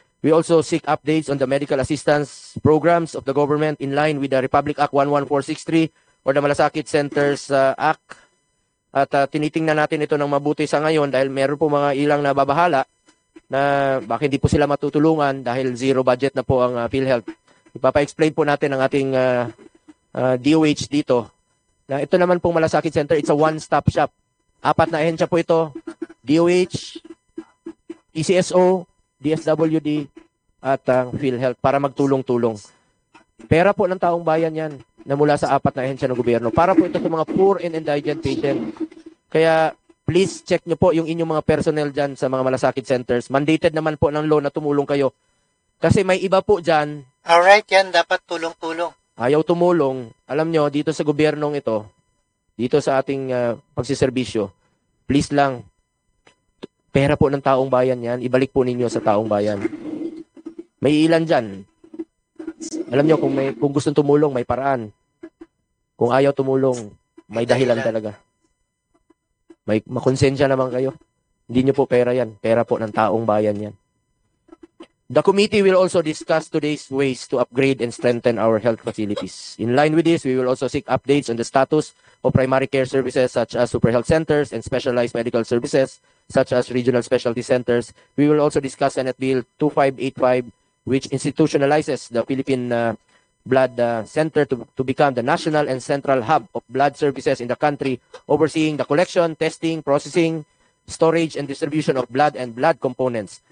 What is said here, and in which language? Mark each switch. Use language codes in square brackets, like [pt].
[en] We also seek updates on the medical assistance programs of the government in line with the Republic Act 11463 or the Malasakit Centers Act. [tl] At tinitingnan natin ito ng mabuti sa ngayon dahil meron po mga ilang nababahala na bakit hindi po sila matutulungan dahil zero budget na po ang PhilHealth. Ipapa-explain po natin ang ating DOH dito. Na ito naman pong Malasakit Center, [en] it's a one-stop shop. [tl] 4 na ahensya po ito, DOH, ECSO, DSWD, at PhilHealth para magtulong-tulong. Pera po ng taong bayan yan na mula sa 4 na ahensya ng gobyerno. Para po ito sa mga [en] poor and indigent patient. [tl] Kaya please check nyo po yung inyong mga personnel dyan sa mga malasakit centers. Mandated naman po ng law na tumulong kayo. Kasi may iba po dyan. Alright, yan. Dapat tulong-tulong. Ayaw tumulong. Alam nyo, dito sa gobyernong ito, dito sa ating pagsiservisyo, please lang, pera po ng taong bayan yan. Ibalik po ninyo sa taong bayan. May ilan dyan. Alam nyo, kung gusto tumulong, may paraan. Kung ayaw tumulong, may dahilan talaga. May makonsensya naman kayo. Hindi nyo po pera yan. Pera po ng taong bayan yan. [en] The committee will also discuss today's ways to upgrade and strengthen our health facilities. In line with this, we will also seek updates on the status of primary care services such as super health centers and specialized medical services such as regional specialty centers. We will also discuss Senate Bill 2585, which institutionalizes the Philippine Blood Center to become the national and central hub of blood services in the country, overseeing the collection, testing, processing, storage, and distribution of blood and blood components.